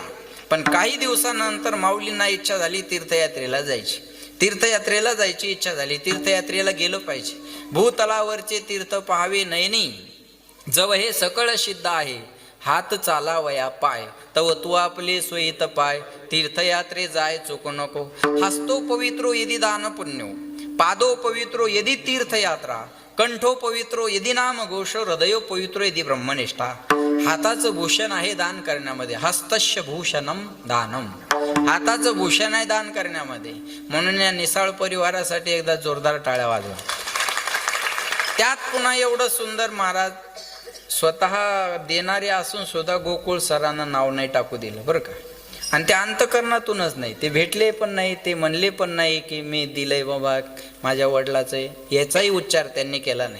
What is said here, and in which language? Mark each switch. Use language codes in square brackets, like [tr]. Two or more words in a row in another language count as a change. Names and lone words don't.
[mr] पण काही दिवसानंतर माऊलींना इच्छा झाली तीर्थयात्रेला जायची. तीर्थयात्रेला जायची इच्छा झाली. तीर्थयात्रेला गेलं पाहिजे. भूतलावरचे तीर्थ पाहावे नयनी, जव हे सकळ सिद्ध आहे. हात चालावया पाय, तव तू आपले सोयीत पाय. तीर्थयात्रे जाय चुक नको. [sa] हस्तो पवित्रो यदि दान पुण्यो, पादो पवित्रो यदि तीर्थयात्रा, कंठो पवित्रो यदि नाम घोष, हृदयो पवित्रो यदि ब्रह्मनिष्ठा. [mr] हाताचं भूषण आहे दान करण्यामध्ये. [sa] हस्तस्य भूषणम दानम. [mr] हाताचं भूषण आहे दान करण्यामध्ये. म्हणून या निसाळ परिवारासाठी एकदा जोरदार टाळ्या वाजवा. त्यात पुन्हा एवढं सुंदर महाराज स्वतः देणारे असून सुद्धा गोकुळ सरांना नाव नाही टाकू दिलं बरं का. आणि ते अंतकरणातूनच नाही, ते भेटले पण नाही, ते म्हणले पण नाही की मी दिलंय बाबा माझ्या वडिलाचं आहे, याचाही उच्चार त्यांनी केला नाही.